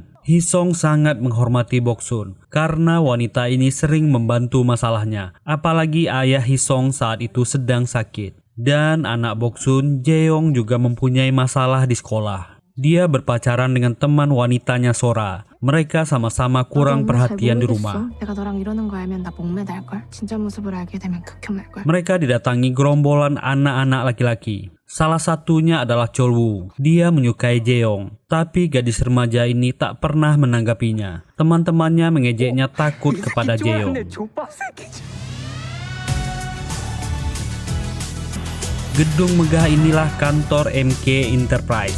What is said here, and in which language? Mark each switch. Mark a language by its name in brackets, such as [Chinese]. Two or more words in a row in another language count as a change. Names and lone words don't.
[Indonesian] Hisong sangat menghormati Boksun karena wanita ini sering membantu masalahnya. Apalagi ayah Hisong saat itu sedang sakit. Dan anak Boksun, Jeong, juga mempunyai masalah di sekolah. Dia berpacaran dengan teman wanitanya Sora. Mereka sama-sama kurang perhatian di rumah. [Korean] 내가 너랑 이러는 거 알면 나 목매달 걸. 진짜 모습을 알게 되면 극혐날 걸. [Indonesian] Mereka didatangi gerombolan anak-anak laki-laki. Salah satunya adalah Cholwoo. Dia menyukai Jeong, tapi gadis remaja ini tak pernah menanggapinya. Teman-temannya mengejeknya takut kepada Jeong. Gedung megah inilah kantor MK Enterprise.